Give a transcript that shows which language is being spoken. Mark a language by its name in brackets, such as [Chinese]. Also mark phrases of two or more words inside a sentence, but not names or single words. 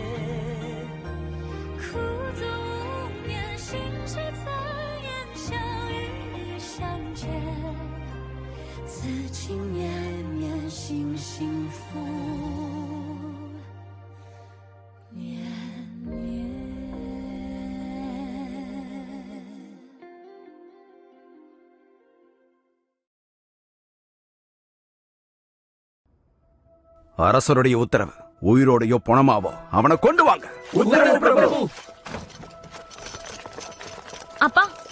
[Chinese] 苦足无眠，心事残烟，想与你相见，此情绵绵，心幸福绵绵。 [Tamil] அரசருடைய உத்தரவு. உயிரோடையோ பணமாவோ அவனை கொண்டு வாங்க. உத்தரவு பிரபு. அப்பா,